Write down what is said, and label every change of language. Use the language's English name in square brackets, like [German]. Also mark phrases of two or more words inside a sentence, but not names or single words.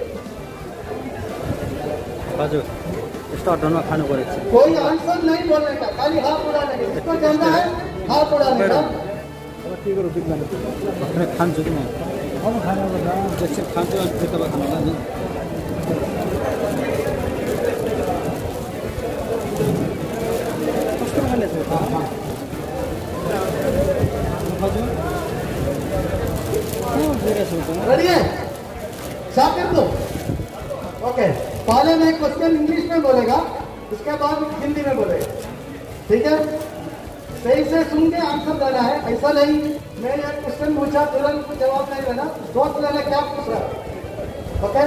[Nepali] हजुर स्टार्ट होना खानु परेको छ। [Hindi] कोई आंसर नहीं बोलने का, खाली हाथ उड़ाने का, जिसको जानना है हाथ उड़ाने का। [Nepali] खान्छु कि म अब खाना पर्दा एकछिन खान्छु अनि फेरि तपाईँ खानु नि। कस्तो खाने छ हजुर [Hindi] रेडी है? शाकिर तो ओके। पहले मैं क्वेश्चन इंग्लिश में बोलेगा, उसके बाद हिंदी में बोलेगा, ठीक है। सही से सुन के आंसर देना है, ऐसा नहीं मैं एक क्वेश्चन पूछा तुरंत जवाब नहीं देना, सोच लेना क्या पूछ रहा है, ओके।